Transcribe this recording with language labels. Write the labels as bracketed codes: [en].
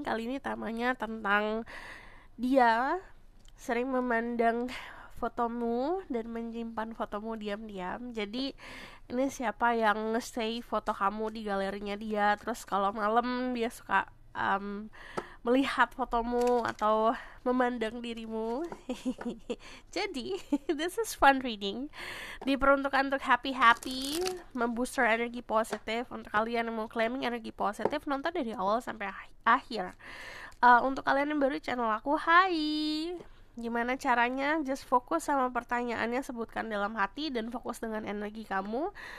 [id] Kali ini temanya tentang dia sering memandang fotomu dan menyimpan fotomu diam-diam. Jadi ini siapa yang nge-save foto kamu di galerinya dia. Terus kalau malam dia suka melihat fotomu atau memandang dirimu. [en] Jadi, this is fun reading. [id] Diperuntukkan untuk happy-happy, membooster energi positif. Untuk kalian yang mau claiming energi positif, nonton dari awal sampai akhir. Untuk kalian yang baru channel aku, hai. Gimana caranya? Just fokus sama pertanyaannya, sebutkan dalam hati, dan fokus dengan energi kamu.